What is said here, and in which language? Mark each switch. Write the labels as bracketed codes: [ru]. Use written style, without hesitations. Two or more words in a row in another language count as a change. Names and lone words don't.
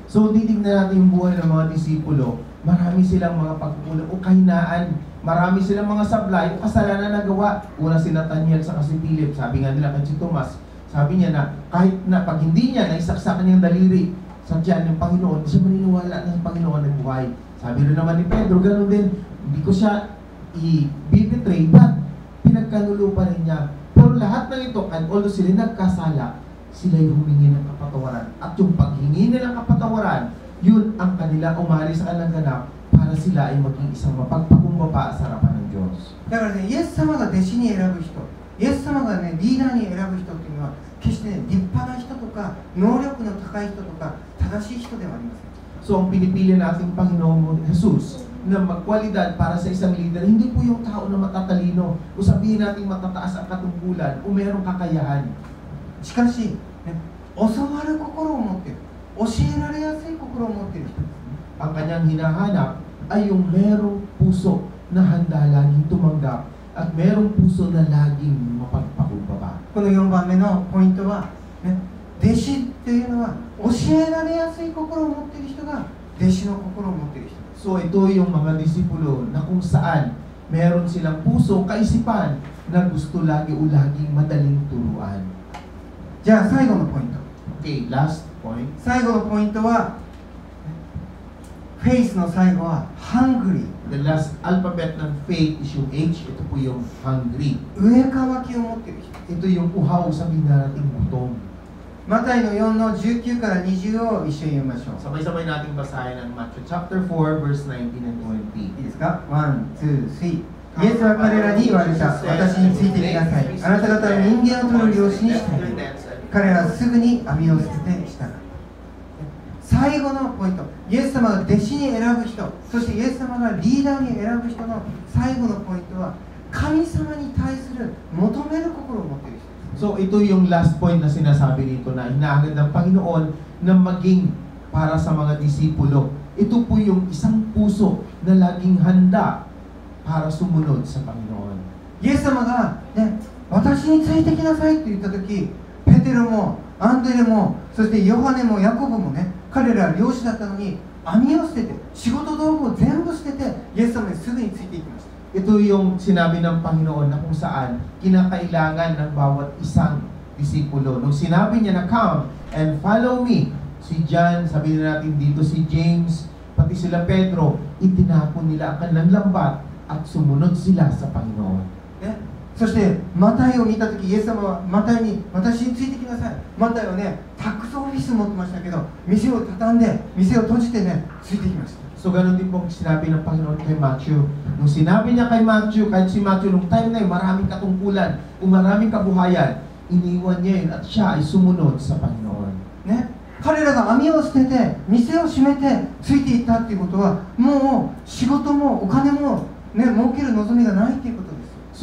[tl] So, titignan natin yung buhay ng mga disipulo. Marami silang mga pagkukulang o kahinaan. Marami silang mga sablay o kasalanan na nagawa. Una si Nathaniel sa si Philip. Sabi nga nila kay si Tomas, sabi niya na kahit na pag hindi niya naisaksa kanyang daliri sa tiyan ng Panginoon, hindi siya maniniwala na sa Panginoon ay buhay. Sabi rin naman ni Pedro, ganoon din, hindi ko siya i-betray, but pinagkanulo pa rin niya. Pero lahat ng ito, [en] and although [tl] sila nagkasala, sila'y humingi ng kapatawaran. At yung paghingi nilang kapatawaran, yun ang kanila umali sa kanilang ganap para sila ay maging isang mapagpakumbaba sa harapan ng Diyos. [ja] だからね、イエス様が弟子に選ぶ人、イエス様がね、リーダーに選ぶ人っていうのは決してね、立派な人とか能力の高い人とか正しい人ではありません。 [tl] So, ang pinipili nating Panginoon Jesus na magkwalidad para sa isang leader, hindi po yung tao na matatalino o sabihin natin matataas ang katungkulan o mayroong kakayahan. [ja] しかし、ね、教わる心を持っている、教えられやすい心を持っている人ですね。 [tl] Ang kanyang hinahanap ay yung merong puso na handa laging tumanggap at merong puso na laging mapagpakumbaba. [ja] この4番目のポイントは、ね、弟子っていうのは教えられやすい心を持っている人が弟子の心を持っている人です。 [tl] So, ito yung mga disipulo na kung saan meron silang puso, kaisipan na gusto lagi o laging madaling turuan. [ja] じゃあ最後のポイント。 [en] Okay, last point. [ja] 最後のポイントは、フェイスの最後は hungry。 [en] The last alphabet [tl] ng [en] faith is [tl] yung H. Ito po yung hungry. [ja] 上かわきを持っている人。 [tl] Ito yung uhaw, sabihin na natin gutom. [ja] マタイの4の19から20を一緒に読みましょう。 [tl] Sabay-sabay nating basahin ang Matthew [en] chapter 4, verse 19 and 20. [ja] いいですか？ 1、2、3。イエスは彼らに言われた。私についてきなさい。あなた方は人間を取る漁師にしたい。彼らはすぐに網を捨ててした。最後のポイント、イエス様が弟子に選ぶ人、そしてイエス様がリーダーに選ぶ人の最後のポイントは、神様に対する求める心を持っている人。 [tl] So, ito yung [en] last point [tl] na sinasabi dito na hinahangad ng Panginoon na maging para sa mga disipulo. Ito po yung isang puso na laging handa para sumunod sa Panginoon. [ja] イエス様が、ね、私についてきなさいって言ったとき、ペテロもアンドレも、そしてヨハネもヤコブもね、彼らは漁師だったのに網を捨てて、仕事道具を全部捨てて、イエス様にすぐについていきました。 [tl] Ito yung sinabi ng Panginoon na kung saan kinakailangan ng bawat isang disipulo. Nung sinabi niya na [en] come and follow me, [tl] si John, sabi na natin dito si James, pati sila Pedro, itinapon nila ang kanilang lambat at sumunod sila sa Panginoon. [ja] ね、そしてマタイを見たとき、イエス様はマタイに私についてきなさい。マタイはね、タックスオフィス持ってましたけど、店を畳んで、店を閉じてね、ついてきました。 [tl] So, ganun din pong sinabi ng Panginoon kay Matthew. Nung sinabi niya kay Matthew, kahit si Matthew, nung time na yun, maraming katungkulan, o maraming kabuhayan, iniwan niya yun at siya ay sumunod sa Panginoon. [ja] ね、彼らが網を捨てて、店を閉めて、ついていったっていうことは、もう仕事もお金も、ね、儲ける望みがないっていうことです。